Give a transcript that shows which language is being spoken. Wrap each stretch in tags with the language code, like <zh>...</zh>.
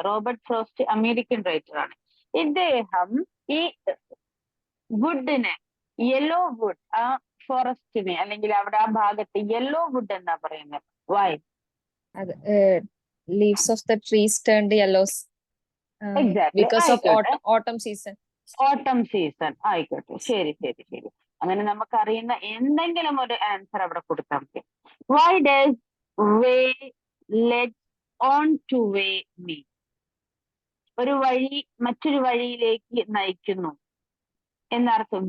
<ml>Robert frost American writer ആണ്. ഇദ്ദേഹം ഈ വുഡിനെ, യെല്ലോ വുഡ്, ആ ഫോറസ്റ്റിനെ അല്ലെങ്കിൽ അവിടെ ആ ഭാഗത്ത് യെല്ലോ വുഡ് എന്നാ പറയുന്നത്.</ml> <en>Why? Leaves of the trees turned yellow. Exactly. Because of autumn season.</en> <ml>ഓട്ടം സീസൺ. ആയിക്കോട്ടെ. ശരി ശരി ശരി. അങ്ങനെ നമുക്ക് അറിയുന്ന എന്തെങ്കിലും ഒരു ആൻസർ അവിടെ കൊടുത്താൽ മതി.</ml> <en>Why does way let on to way mean?</en> <ml>ഒരു വഴി മറ്റൊരു വഴിയിലേക്ക് നയിക്കുന്നു എന്നർത്ഥം.</ml>